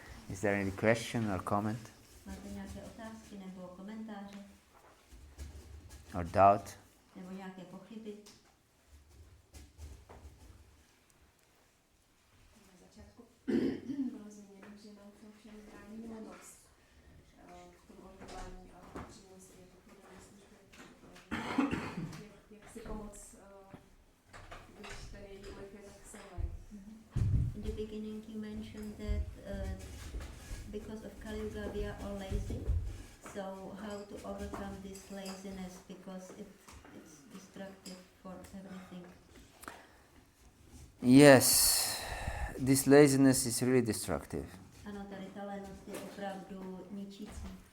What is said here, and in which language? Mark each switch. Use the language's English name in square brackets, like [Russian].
[English] Is there any question or comment [Czech] Máte nějaké otázky nebo komentáře? [English] or doubt? [Czech] Nebo nějaké pochyby? Na začátku bylo zmíněno, že nám to všem brání lenost v tom odhodlání a přínosy pochodové služby. Jak si pomoct, když ten její vliv je tak silný? [English] In the beginning you mentioned that because of Kali Yuga we are all lazy. So how to overcome this laziness because it's destructive for everything. Yes, this laziness is really destructive. [Czech] Ano, tady ta lenost je opravdu ničící.